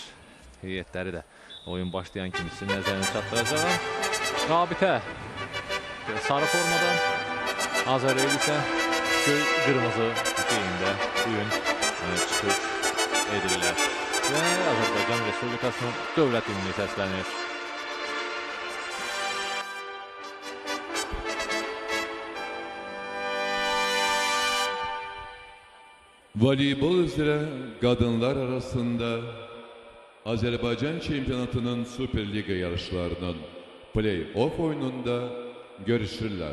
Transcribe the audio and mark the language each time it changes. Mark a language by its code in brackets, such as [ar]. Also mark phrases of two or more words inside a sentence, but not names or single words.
[az] Heyətləri də oyun başlayan kimi sizin nəzərinə çatdıracağım. Rabitə sarı formadan, Azərbaycan isə göy qırmızı geyində bugün çıxış edirlər. Və Azərbaycan Respublikasının dövlət himni səslənir. [tr] Voleybol üzere kadınlar arasında Azerbaycan Şampiyonası'nın Süper Liga yarışlarının play-off oyununda görüşürler.